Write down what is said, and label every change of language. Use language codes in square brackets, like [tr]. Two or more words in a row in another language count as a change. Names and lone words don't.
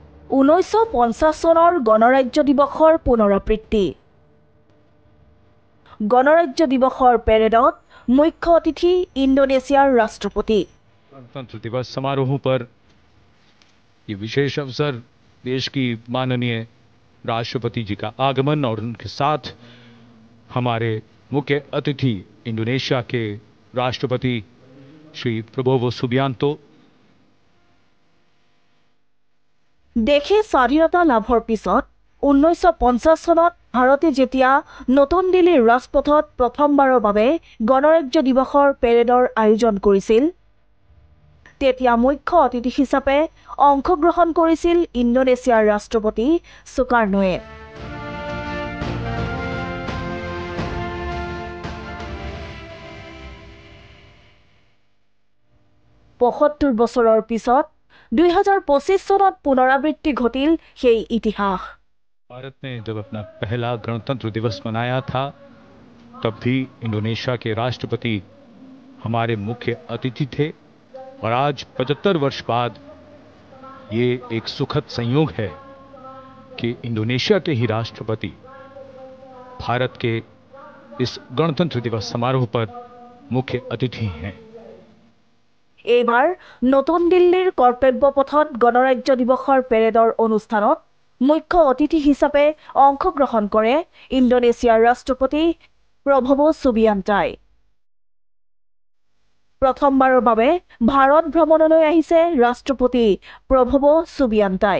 [as] 1950 চনৰ গণৰাজ্য দিৱসৰ পুনৰাবৃত্তি। গণৰাজ্য দিৱসৰ পেৰেডত মুখ্য অতিথি ইণ্ডোনেছিয়াৰ ৰাষ্ট্ৰপতি। [hi] गणतंत्र दिवस समारोह पर ये विशेष अवसर देश की माननीय राष्ट्रपति जी का आगमन और उनके साथ हमारे मुख्य अतिथि इंडोनेशिया के राष्ट्रपति श्री प्रबोवो सुबियांतो। [as] দেশে স্বাধীনতা লাভৰ पिছত 1950 চনত ভাৰতে যেতিয়া নতুন দিল্লীৰ ৰাজপথত প্ৰথমবাৰৰ বাবে গণৰাজ্য দিৱসৰ পেৰেডৰ আয়োজন কৰিছিল তেতিয়া মুখ্য অতিথি হিচাপে অংশগ্ৰহণ কৰিছিল ইণ্ডোনেছিয়াৰ ৰাষ্ট্ৰপতি সুকাৰ্নোৱে। ৭৫ বছৰৰ পিছত 2025 চনত পুনৰাবৃত্তি ঘটিল সেই इतिहास। [hi] भारत ने जब अपना पहला गणतंत्र दिवस मनाया था तब भी इंडोनेशिया के राष्ट्रपति हमारे मुख्य अतिथि थे और आज 75 वर्ष बाद ये एक सुखद संयोग है कि इंडोनेशिया के ही राष्ट्रपति भारत के इस गणतंत्र दिवस समारोह पर मुख्य अतिथि हैं। [as] এইবাৰ নতুন দিল্লীৰ কৰ্তব্য পথত গণৰাজ্য দিৱসৰ পেৰেডৰ অনুষ্ঠানত মুখ্য অতিথি হিচাপে অংশগ্ৰহণ কৰে ইণ্ডোনেছিয়াৰ ৰাষ্ট্ৰপতি প্ৰবোৱো সুবিয়ান্তই। প্ৰথমবাৰৰ বাবে ভাৰত ভ্ৰমণলৈ আহিছে ৰাষ্ট্ৰপতি প্ৰবোৱো সুবিয়ান্তই।